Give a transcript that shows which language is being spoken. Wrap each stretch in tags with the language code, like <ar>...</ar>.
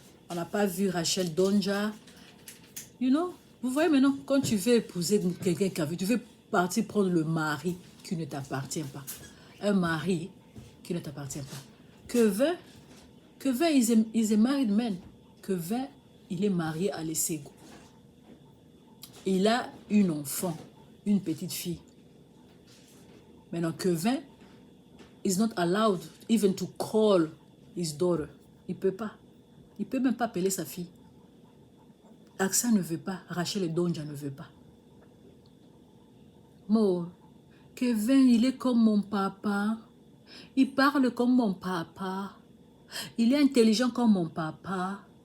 <fr>On n'a pas vu Rachel Donja.</fr> <en>You know,</en> <fr>vous voyez maintenant, quand tu veux épouser quelqu'un qui a vu, tu veux partir prendre le mari qui ne t'appartient pas. Un mari qui ne t'appartient pas.</fr> <en>Kevin is a married man.</en> <fr>Kevin, il est marié à Lesego. Il a une enfant, une petite fille. Maintenant,</fr> <en>Kevin is not allowed even to call his daughter.</en> <fr>Il ne peut pas. Il ne peut même pas appeler sa fille. Aksa ne veut pas. Rachel Donja ne veut pas. Mo, Kevin, il est comme mon papa. Il parle comme mon papa. Il est intelligent comme mon papa.</fr>